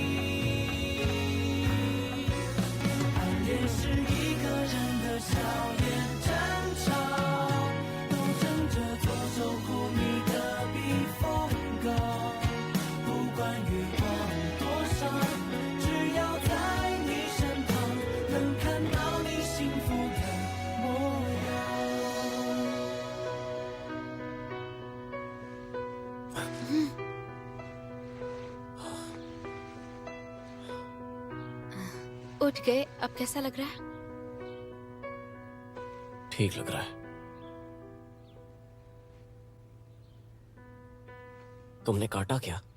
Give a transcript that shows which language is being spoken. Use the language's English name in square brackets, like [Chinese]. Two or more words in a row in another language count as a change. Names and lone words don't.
[Chinese] 暗恋是一个人的小夜战场，都争着做守护你的避风港。不管月光多少，只要在你身旁，能看到你幸福的模样。 [Hindi] उठ गए, अब कैसा लग रहा है? ठीक लग रहा है। तुमने काटा क्या?